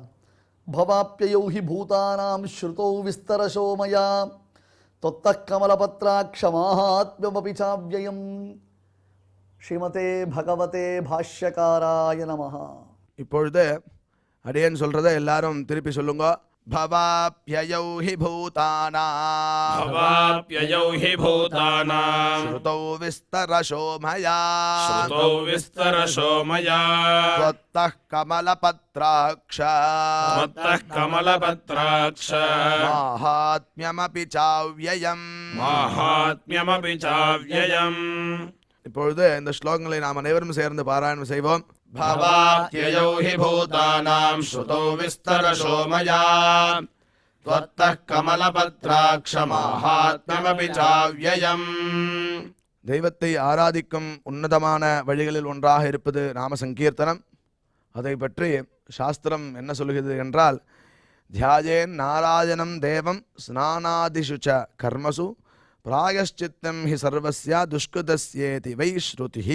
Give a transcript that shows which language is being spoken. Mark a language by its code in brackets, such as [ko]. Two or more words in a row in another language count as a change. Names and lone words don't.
[sa] भवाप्ययौ हि भूतानां श्रुतौ विस्तरशो मया त्वत्तः कमलपत्राक्ष माहात्म्यमपि चाव्ययम्. श्रीमते भगवते भाष्यकाराय नमः. [ta] இப்பொழுது அடியேன் சொல்றதை எல்லாரும் திருப்பி சொல்லுங்க. [sa] भवाप्ययौ हि भूतानां भवाप्ययौ हि भूतानां श्रुतौ विस्तरशो मया त्वत्तः कमलपत्राक्ष माहात्म्यमपि चाव्ययम्. [ta] இப்பொழுது இந்த ஸ்லோகங்களை நாம் அனைவரும் சேர்ந்து பாராயணம் செய்வோம். [sa] भवाप्ययौ हि भूतानां श्रुतौ विस्तरशो मया त्वत्तः कमलपत्राक्ष माहात्म्यमपि चाव्ययम्. [ta] தெய்வத்தை ஆராதிக்கும் உன்னதமான வழிகளில் ஒன்றாக இருப்பது நாம சங்கீர்த்தனம். அதை பற்றி சாஸ்திரம் என்ன சொல்கிறது என்றால், [sa] ध्यायेन्नारायणं देवं स्नानादिषु च कर्मसु प्रायश्चित्तं हि सर्वस्य दुष्कृतस्येति वै श्रुतिः.